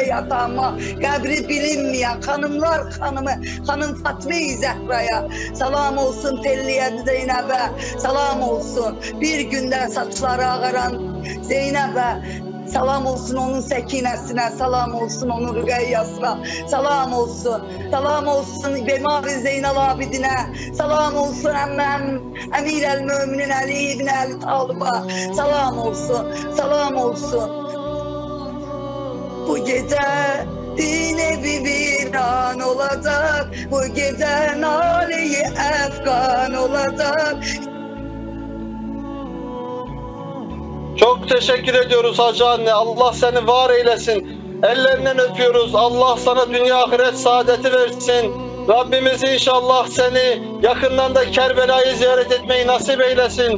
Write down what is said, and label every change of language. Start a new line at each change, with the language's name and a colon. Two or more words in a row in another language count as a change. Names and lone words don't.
Azerbaijani: yatama, qəbri bilinməyən xanımlar xanımı, xanım Fatma-i Zəhraya, salam olsun Telliyə Zeynəbə, salam olsun bir gündə saçları ağaran Zeynəbə, salam olsun onun səkinəsinə, salam olsun onun rüqəyyasına, salam olsun Bemari Zeynal Abidinə, salam olsun əmməm Əmir əl-Möminin Əli ibn Əli Talıba, salam olsun. Bu gecə din evi viran olacaq, bu gecə naleyi əfqan olacaq.
Turkish: Çok teşekkür ediyoruz Hacı anne. Allah seni var eylesin. Ellerinden öpüyoruz. Allah sana dünya ahiret saadeti versin. Rabbimiz inşallah seni yakından da Kerbela'yı ziyaret etmeyi nasip eylesin.